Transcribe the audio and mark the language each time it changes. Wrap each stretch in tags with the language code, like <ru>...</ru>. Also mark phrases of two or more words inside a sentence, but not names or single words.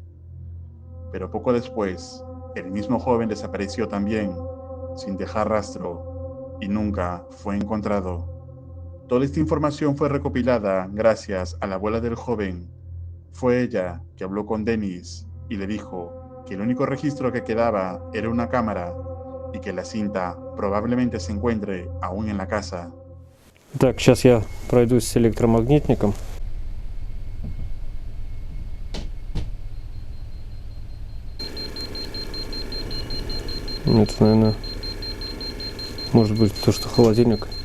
<es>Pero poco después, el mismo joven desapareció también, sin dejar rastro, y nunca fue encontrado. Toda esta información fue recopilada gracias a la abuela del joven. Fue ella que habló con Dennis y le dijo que el único registro que quedaba era una cámara y que la cinta probablemente se encuentre aún en la casa.</es> <ru>Так, сейчас я пройдусь с электромагнитником. Это, наверное, может быть то, что холодильник.</ru>